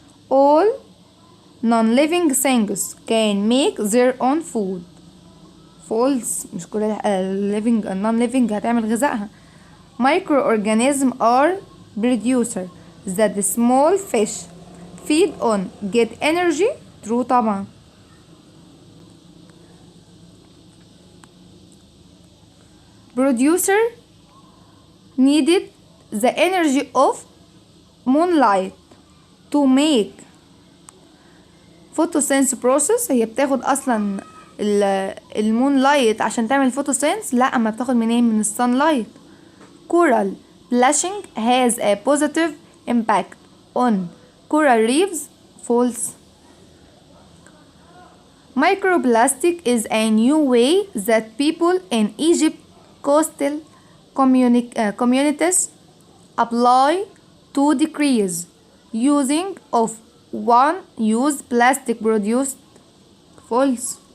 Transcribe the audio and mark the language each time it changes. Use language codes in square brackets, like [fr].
[en] All non-living things can make their own food. false. [ar] مش كل living non-living هتعمل غذائها. [en] Microorganisms are producer that the small fish feed on get energy. True طبعا. Producer needed the energy of moonlight to make photosynthesis process. [ar] هي بتاخد اصلا المونلايت عشان تعمل photosynthesis. لا، اما بتاخد منين؟ من السانلايت. [en] Coral blushing has a positive impact on coral reefs. False. Microplastic is a new way that people in Egypt coastal communities apply to decrease using of one-use plastic produced. False.